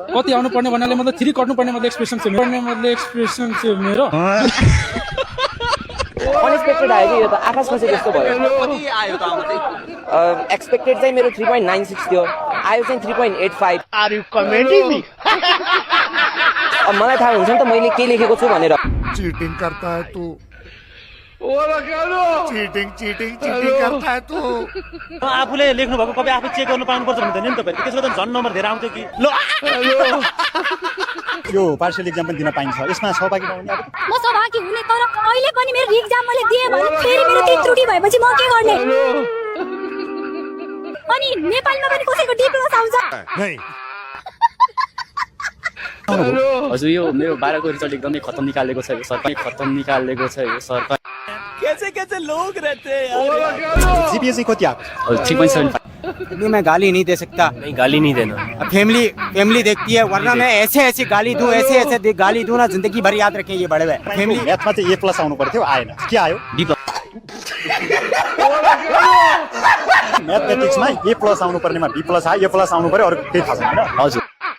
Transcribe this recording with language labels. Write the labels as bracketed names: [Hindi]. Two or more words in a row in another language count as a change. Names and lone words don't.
[Nepali] कति आउनु पर्ने भन्नाले मतलब 3 कट्नु पर्ने मतलब एक्सप्रेसन चाहिँ मेरो अनएक्सपेक्टेड आयो कि यो त आकाश पछि जस्तो भयो कति आयो त आउँदै एक्सपेक्टेड चाहिँ मेरो 3.96 थियो आयो चाहिँ 3.85 [English] are you commenting me [Nepali] अब मलाई थाहा हुन्छ नि त मैले के लेखेको छु भनेर [Hindi] चीटिंग करता है तू चीटिंग करता है तू [Nepali] आफूले लेख्नु भएको कपी आफै चेक गर्नु पाउनुपर्छ भन्दैन नि तपाईहरु त्यसो त झन् नम्बर धेरै आउँथ्यो कि यो [English] partial exam [Nepali] पनि दिन पाइन्छ यसमा सहभागी नहुने अब म सहभागी हुने तर अहिले पनि मेरो एक्जाम मैले दिए भने फेरि मेरो त्यही त्रुटि भएपछि म के गर्ने अनि नेपालमा पनि कसैको D+ आउँछ हजुर यो मेरो 12 को रिजल्ट एकदमै खतम निकालेको छ यो सरकार [Hindi] कैसे लोग रहते हैं यार [Nepali] जिपिए चाहिँ कति आएको 3.75 [Hindi] मैं गाली नहीं दे सकता नहीं गाली नहीं देना फैमिली देखती है वरना मैं ऐसे गाली दूं ऐसे गाली दूं ना जिंदगी भर याद रखें ये बड़े भाई [Nepali] फैमिली म्याथमा चाहिँ A+ आउनु पर्थ्यो आएन के आयो B+ म्याथमेटिक्समा A+ आउनु पर्नेमा B+ आयो A+ आउनु पर्यो अरु केही थाहा छैन हजुर